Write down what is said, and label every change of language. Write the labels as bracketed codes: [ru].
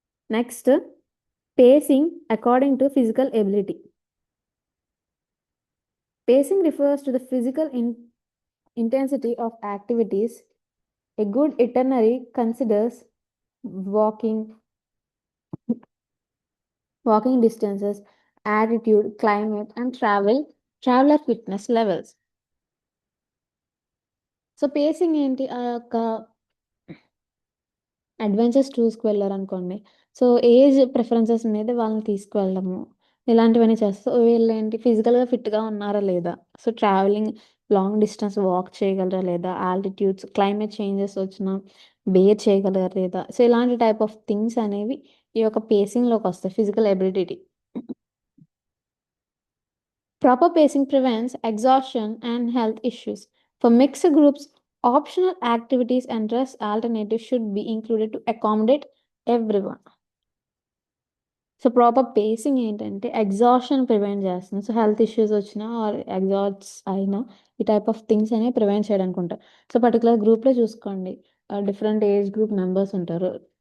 [en] Next pacing according to physical ability. Pacing refers to the physical intensity of activities. A good itinerary considers walking, walking distances, altitude, climate, and traveler fitness levels. [te] So, facing ఏంటి? ఆ యొక్క adventures టూర్స్‌కి వెళ్లారనుకోండి. So, age preferences మీద వాళ్ళని తీసుకువెళ్ళడము. ఇలాంటివన్నీ చేస్తే వీళ్ళు ఏంటి ఫిజికల్గా ఫిట్గా ఉన్నారా లేదా, so travelling long distance walk చేయగలరా లేదా, ఆల్టిట్యూడ్స్ క్లైమేట్ చేంజెస్ వచ్చినా బేర్ చేయగలరా లేదా, సో ఇలాంటి టైప్ ఆఫ్ థింగ్స్ అనేవి ఈ యొక్క పేసింగ్లోకి వస్తాయి, physical ability. [en] Proper pacing prevents exhaustion and health issues. For mixed groups, optional activities and rest alternatives should be included to accommodate everyone. [te] So proper facing ఏంటంటే exhaustion prevent చేస్తుంది. So health issues వచ్చినా are ఎగ్జాట్స్ అయినా ఈ type of things అనేవి prevent చేయడానికి ఉంటాయి. So particular గ్రూప్లో చూసుకోండి, డిఫరెంట్ ఏజ్ గ్రూప్ మెంబర్స్ ఉంటారు.